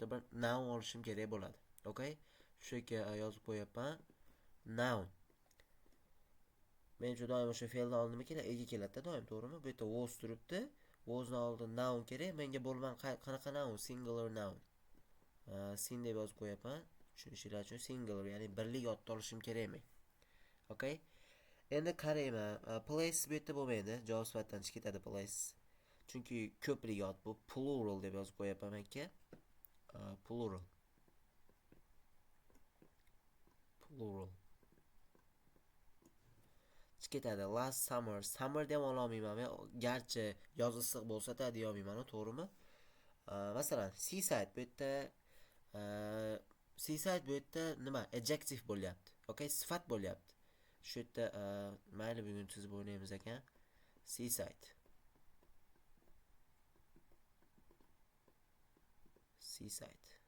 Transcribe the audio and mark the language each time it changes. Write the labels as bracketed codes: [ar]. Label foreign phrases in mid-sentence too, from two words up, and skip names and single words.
[uz] Bironta bir noun olishim kerak bo'ladi. Okay? shu yerga yozib qo'yapman. Noun. Men doim o'sha fe'lni oldimga keladi, ega keladi doim, to'g'rimi? Bu yerda was turibdi. Was'ni oldin noun kerak. Menga bo'lgan qanaqa noun? [en] Singular noun. [uz] Sin deb yozib qo'yapman. Tushunishinglar uchun singular, ya'ni birlik yodda olishim kerakmi? Okay? Endi qarayman. Place bu yerda bo'lmaydi. Javob sifatdan chiqib ketadi place. Chunki ko'plik yod bu plural deb yozib qo'yapman menga. Plural. Plural. [en] Ketadi. Last summer. [uz] Summer deb olmayman men. Garchi yoz issiq bo'lsa-da deya olmayman, to'g'rimi? Masalan, seaside bu yerda seaside bu yerda nima? Adjective bo'lyapti. Okay, sifat bo'lyapti. Shu yerda mayli bugun tuzib o'ynaymiz ekan. Seaside. Seaside.